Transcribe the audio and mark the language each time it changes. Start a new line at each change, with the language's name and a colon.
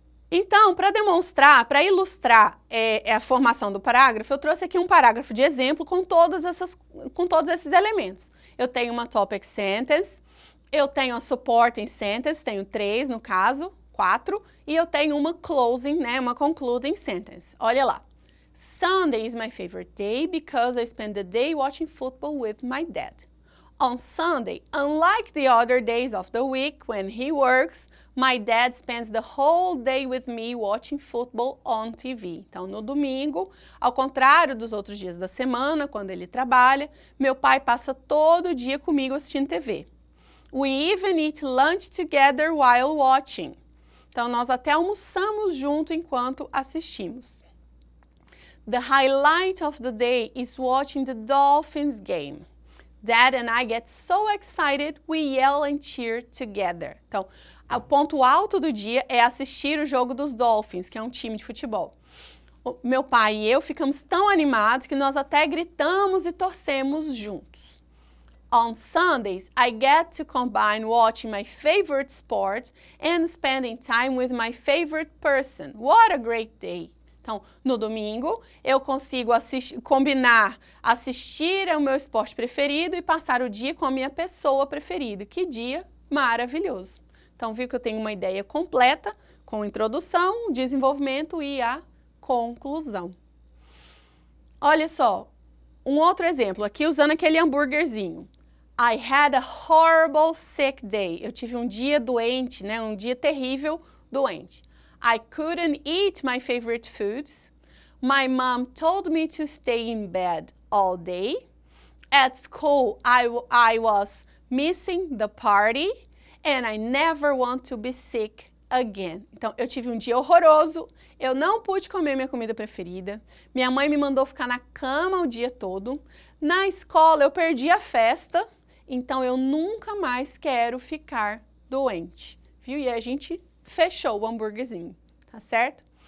Portuguese: Então, para demonstrar, para ilustrar a formação do parágrafo, eu trouxe aqui um parágrafo de exemplo com todos esses elementos. Eu tenho uma topic sentence, eu tenho a supporting sentence, tenho 3 no caso, 4, e eu tenho uma closing, né? Uma concluding sentence. Olha lá.
English: Sunday is my favorite day because I spend the day watching football with my dad. On Sunday, unlike the other days of the week when he works, my dad spends the whole day with me watching football on TV.
Portuguese: Então, no domingo, ao contrário dos outros dias da semana, quando ele trabalha, meu pai passa todo o dia comigo assistindo TV.
English: We even eat lunch together while watching.
Portuguese: Então, nós até almoçamos junto enquanto assistimos.
English: The highlight of the day is watching the Dolphins game. Dad and I get so excited, we yell and cheer together.
Portuguese: Então, o ponto alto do dia é assistir o jogo dos Dolphins, que é um time de futebol. Meu pai e eu ficamos tão animados que nós até gritamos e torcemos juntos.
English: On Sundays, I get to combine watching my favorite sport and spending time with my favorite person. What a great day!
Portuguese: Então, no domingo, eu consigo combinar assistir ao meu esporte preferido e passar o dia com a minha pessoa preferida. Que dia maravilhoso! Então, viu que eu tenho uma ideia completa com introdução, desenvolvimento e a conclusão. Olha só, um outro exemplo aqui usando aquele hambúrguerzinho.
English: I had a horrible sick day.
Portuguese: Eu tive um dia doente, né? Um dia terrível doente.
English: I couldn't eat my favorite foods. My mom told me to stay in bed all day. At school, I was missing the party. And I never want to be sick again.
Portuguese: Então, eu tive um dia horroroso, eu não pude comer minha comida preferida, minha mãe me mandou ficar na cama o dia todo, na escola eu perdi a festa, então eu nunca mais quero ficar doente, viu? E a gente fechou o hambúrguerzinho, tá certo?